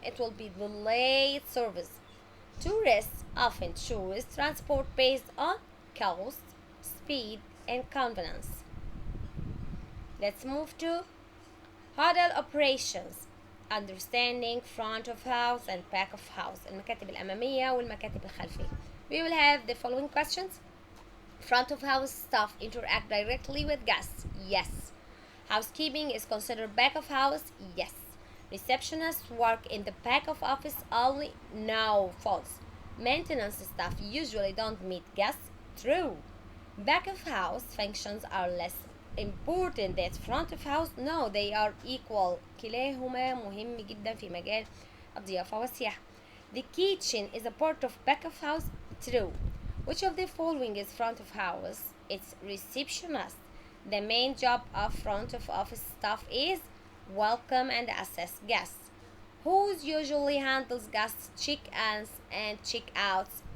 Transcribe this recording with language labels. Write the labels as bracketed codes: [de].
[en] It will be delayed service. Tourists often choose transport based on cost, speed, and convenience. Let's move to hotel operations. Understanding front of house and back of house. [ar] المكاتب الأمامية والمكاتب الخلفية. [en] We will have the following questions. Front of house staff interact directly with guests. Yes. Housekeeping is considered back of house. Yes. Receptionists work in the back of office only. No. False. Maintenance staff usually don't meet guests. True. Back of house functions are less important than front of house. No, they are equal. [ar] كلاهما مهم جدا في مجال الضيافة والسياحة. [en] The kitchen is a part of back of house. True. Which of the following is front of house? It's receptionist. The main job of front of office staff is welcome and assist guests. Who usually handles guests check-ins and check-outs?